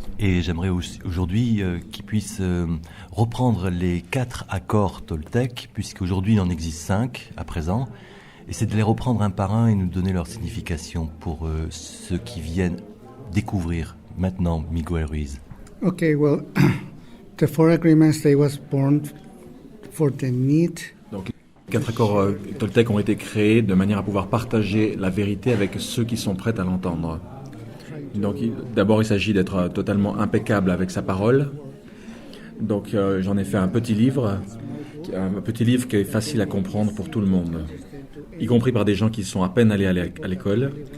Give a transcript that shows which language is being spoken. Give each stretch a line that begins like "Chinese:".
French: Et j'aimerais aujourd'hui qu'il puisse reprendre les 4 accords Toltec, puisqu'aujourd'hui il en existe 5 à présent. Et c'est de les reprendre un par un et nous donner leur signification pour ceux qui viennent découvrir maintenant Miguel Ruiz.
English: Okay, well, the 4 agreements, they was born for the need.
French: Donc, 4 accords Toltec ont été créés de manière à pouvoir partager la vérité avec ceux qui sont prêts à l'entendre. Donc, d'abord, il s'agit d'être totalement impeccable avec sa parole. Donc, j'en ai fait un petit livre qui est facile à comprendre pour tout le monde, y compris par des gens qui sont à peine allés à l'école.